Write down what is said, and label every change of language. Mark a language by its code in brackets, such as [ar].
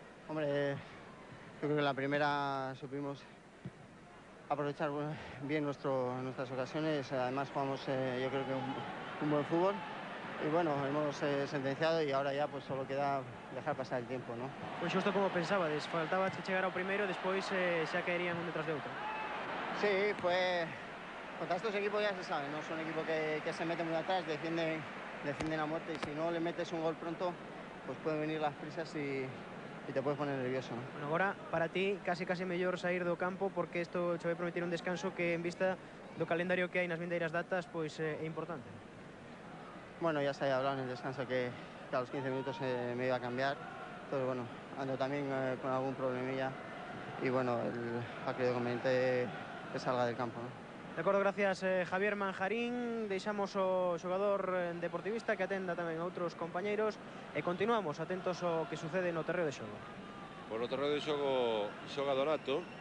[es] Hombre, yo creo que en la primera supimos aprovechar bien nuestras ocasiones. Además jugamos, yo creo que un buen fútbol. Y bueno, hemos sentenciado y ahora ya pues solo queda dejar pasar el tiempo, ¿no? [gl] Pois xusto como pensabades, faltaba chegar ao primeiro, despois xa caerían un detrás de outro. [es] Sí, pues contra estos equipos ya se sabe, ¿no? Son equipos que se meten muy atrás, defienden a muerte y si no le metes un gol pronto, pues pueden venir las prisas y te puedes poner nervioso, ¿no? [gl] Bueno, agora para ti casi mellor sair do campo porque isto che vai prometer un descanso que en vista do calendario que hai nas vindeiras datas pois é importante. [es] Bueno, ya se había hablado en el descanso que a los 15 minutos me iba a cambiar. Entonces, bueno, ando también con algún problemilla y bueno, ha creído conveniente que salga del campo, ¿no? [gl] De acordo, gracias Javier Manjarín. Deixamos o xogador deportivista que atenda tamén a outros compañeiros e continuamos atentos ao que sucede no terreo de xogo. Por no terreo de xogo xoga Donato.